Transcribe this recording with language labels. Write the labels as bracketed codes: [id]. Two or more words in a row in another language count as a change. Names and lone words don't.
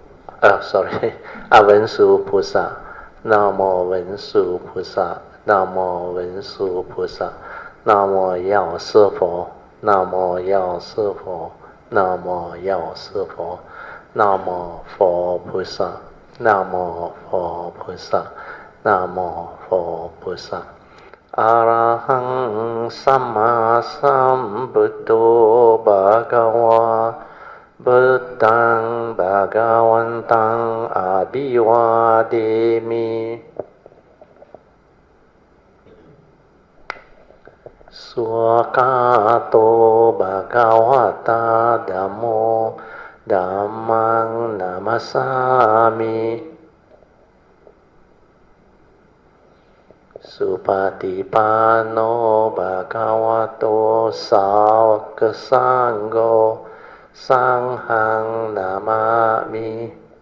[zh] 菩萨 Namo 文殊菩萨 Namo 文殊菩萨 Namo 药师佛 Namo 药师佛 Namo 药师佛 Namo 佛菩萨 Namo 佛菩萨 Namo 佛菩萨 [pi] Arahang Samma Sambuddho Bhagava Buddhaṃ Bhagavaṃ Abhivādemi Swakato Bhagavata Dhammo Dhammang Namasami Supatipanno Bhagavato Sāvaka Sangho Sanghang Namami